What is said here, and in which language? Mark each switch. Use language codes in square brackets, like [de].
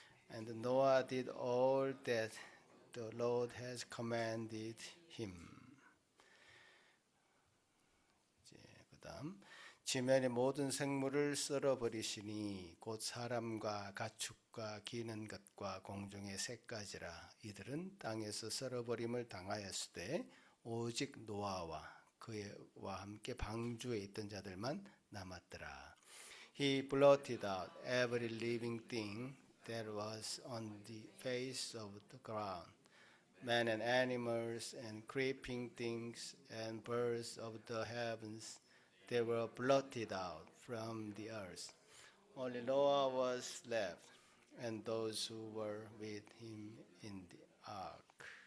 [en] And Noah did all that the Lord has commanded him. [ko] 그다음 지면의 모든 생물을 썰어버리시니 곧 사람과 가축과 기는 것과 공중의 새까지라. 이들은 땅에서 썰어버림을 당하였으되 오직 노아와 그와 함께 방주에 있던 자들만 남았더라. [en] He blotted out every living thing that was on the face of the ground, men and animals and creeping things and birds of the heavens. They were blotted out from the earth. Only Noah was left, and those who were with him in the ark.